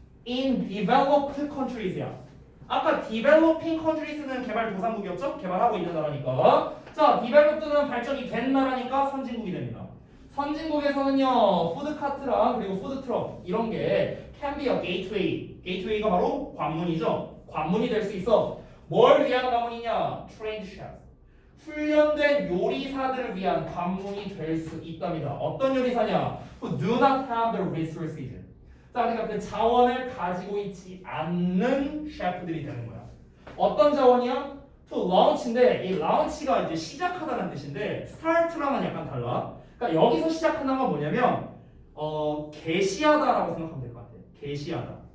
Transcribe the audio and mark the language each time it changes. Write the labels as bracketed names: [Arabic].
[English] In developed countries [Korean] 야. 아까 developing countries는 개발도상국이었죠? 개발하고 있는 나라니까. 자 developed는 발전이 된 나라니까 선진국이 됩니다. 선진국에서는요 푸드카트랑 그리고 푸드트럭 이런 게 [English] can be a gateway. [Korean] gateway가 바로 관문이죠. 관문이 될 수 있어. 뭘 위한 관문이냐? [English] trained chefs. [Korean] 훈련된 요리사들을 위한 관문이 될 수 있답니다. 어떤 요리사냐? [English] Who do not have the resources. [Korean] 자, 그러니까 그 자원을 가지고 있지 않는 셰프들이 되는 거야. 어떤 자원이야? [English] To launch [Korean] 인데 이 launch가 이제 시작하다는 뜻인데 start랑은 약간 달라. 그러니까 여기서 시작하는 건 뭐냐면 개시하다라고 생각하면 될 것 같아. 개시하다.